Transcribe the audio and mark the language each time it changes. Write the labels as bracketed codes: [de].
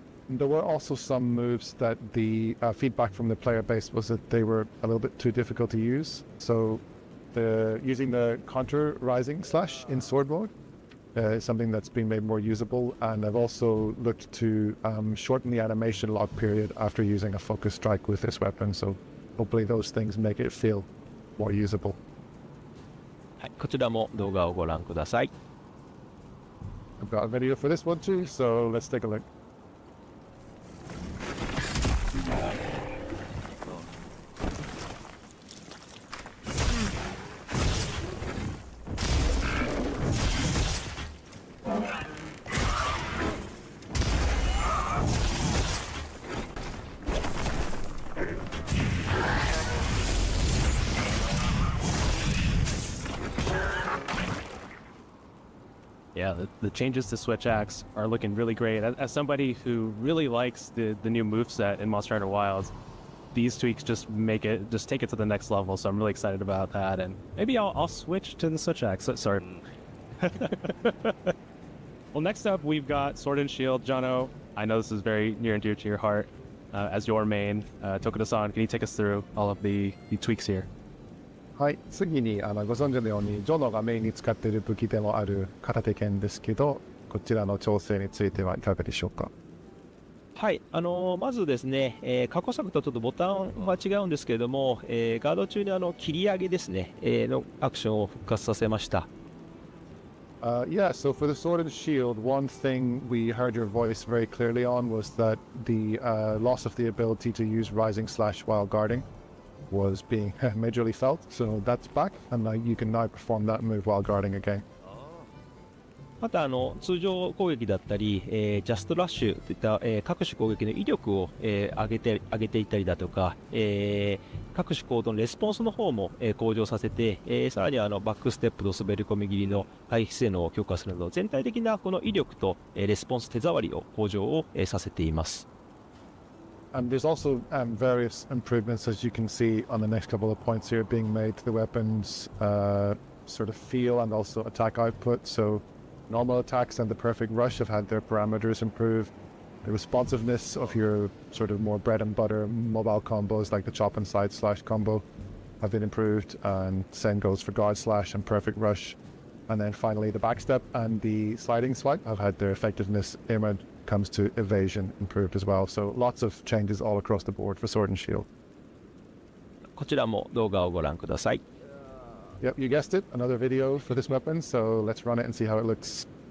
[en] There were also some moves that the feedback from the player base was that they were a little bit too difficult to use. So using the counter rising slash in sword mode is something that's been made more usable, and I've also looked to shorten the animation lock period after using a focus strike with this weapon, so hopefully those things make it feel more usable. [ja] はい、こちらも動画をご覧ください。 [en] I've got a video for this one too, so let's take a look. Yeah, the changes to Switch Axe are looking really great. As somebody who really likes the new moveset in Monster Hunter Wilds, these tweaks just take it to the next level. So I'm really excited about that, and maybe I'll switch to the Switch Axe. Sorry. Well, next up we've got Sword and Shield. Jono, I know this is very near and dear to your heart as your main. Tokuda-san, can you take us through all of the tweaks here? [ja] はい、次にご存知のようにジョノがメインに使っている武器でもある片手剣ですけど、こちらの調整についてはいかがでしょうか。はい、まずですね、過去作とちょっとボタンは違うんですけれども、ガード中に切り上げですね、のアクションを復活させました。 [en] Yeah, so for the Sword and Shield, one thing we heard your voice very clearly on was that the loss of the ability to use Rising Slash while guarding was being majorly felt, so that's back, and you can now perform that move while guarding again. [ja] また通常攻撃だったり、ジャストラッシュといった、各種攻撃の威力を、上げていったりだとか、各種行動のレスポンスの方も、向上させて、さらにバックステップと滑り込み切りの回避性能を強化するなど、全体的なこの威力と、レスポンス手触りを向上を、させています。 [en] And there's also various improvements, as you can see on the next couple of points here, being made to the weapon's sort of feel and also attack output. So normal attacks and the perfect rush have had their parameters improved. The responsiveness of your sort of more bread and butter mobile combos like the chop and side slash combo have been improved, and same goes for guard slash and perfect rush. And then finally the backstep and the sliding swipe have had their effectiveness when it comes to evasion improved as well. So lots of changes all across the board for Sword and Shield. [ja] こちらも動画をご覧ください。 [en] Yep, you guessed it, another video for this weapon, so let's run it and see how it looks.